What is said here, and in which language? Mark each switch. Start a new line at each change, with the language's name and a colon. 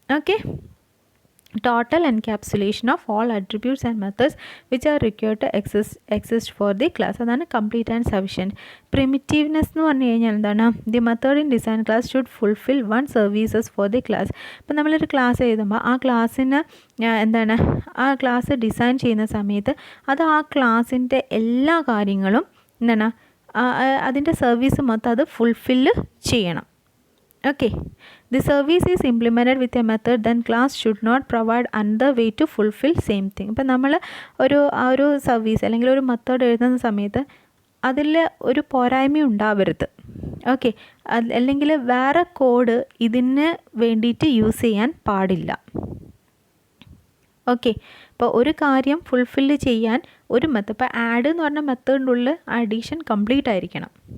English: Okay, total encapsulation of all attributes and methods which are required to exist for the class.
Malayalam: അതാണ് complete and sufficient. പ്രിമിറ്റീവ്നെസ് എന്ന് പറഞ്ഞു കഴിഞ്ഞാൽ എന്താണ്?
English: The method in design class should fulfil one services for the class.
Malayalam: ഇപ്പം നമ്മളൊരു class എഴുതുമ്പോൾ ആ ക്ലാസ്സിന് എന്താണ്, ആ ക്ലാസ് ഡിസൈൻ ചെയ്യുന്ന സമയത്ത് അത് ആ ക്ലാസ്സിൻ്റെ എല്ലാ കാര്യങ്ങളും എന്താണ് അതിൻ്റെ സർവീസ് മൊത്തം അത് ഫുൾഫില്ല് ചെയ്യണം.
English: Okay, the service is implemented with a method, then class should not provide another way to fulfill same thing.
Malayalam: ഇപ്പം നമ്മൾ ഒരു സർവീസ് അല്ലെങ്കിൽ ഒരു മെത്തേഡ് എഴുതുന്ന സമയത്ത് അതിൽ ഒരു പോരായ്മ ഉണ്ടാവരുത്. ഓക്കെ, അല്ലെങ്കിൽ വേറെ കോഡ് ഇതിന് വേണ്ടിയിട്ട് യൂസ് ചെയ്യാൻ പാടില്ല. ഓക്കെ, ഇപ്പോൾ ഒരു കാര്യം ഫുൾഫില്ല് ചെയ്യാൻ ഒരു മെത്തേഡ്, ഇപ്പോൾ ആഡ് എന്ന് പറഞ്ഞ മെത്തേഡിൻ്റെ ഉള്ളിൽ അഡീഷൻ കംപ്ലീറ്റ് ആയിരിക്കണം.